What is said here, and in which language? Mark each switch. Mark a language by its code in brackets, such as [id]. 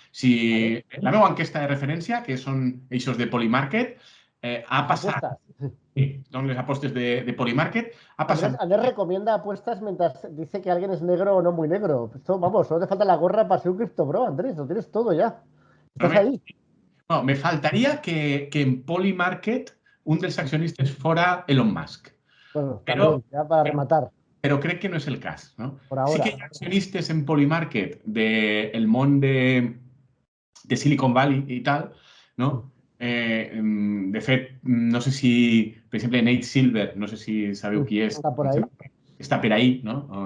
[ca] Si la meva enquesta de referència, que són eixos de Polymarket, ha passat... [es] Sí, son las apuestas de Polymarket. Ha pasado... Andrés recomienda apuestas mientras dice que alguien es negro o no muy negro. Esto, vamos, solo te falta la gorra para ser un criptobro, Andrés. Lo tienes todo ya. ¿Estás ahí? No, me faltaría que en Polymarket [ca] un dels accionistes fora [es] Elon Musk. Bueno, también, ya para rematar. [ca] Però crec que no és el cas. No? [es] Por ahora. [ca] Sí que hi ha accionistes en Polymarket del món de Silicon Valley i tal, no? De fet, no sé si, per exemple, Nate Silver, no sé si sabeu qui és. Està [es] por ahí. [ca] Està per ahí, no?